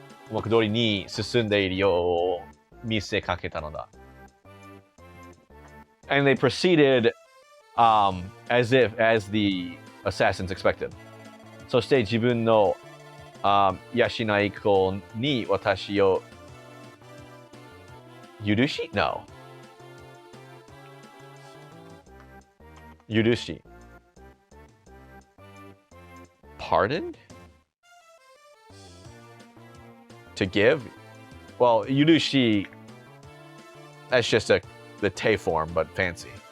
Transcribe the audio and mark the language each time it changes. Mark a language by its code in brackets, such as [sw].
[ja] 枠通りに進んでいるよう見せかけたのだ。 [en] And they proceeded as the assassins expected. [ja] そして自分の養い子に私を許し No. [en] 許し Pardoned? To give? Well, yurushi, that's just the te form, but fancy.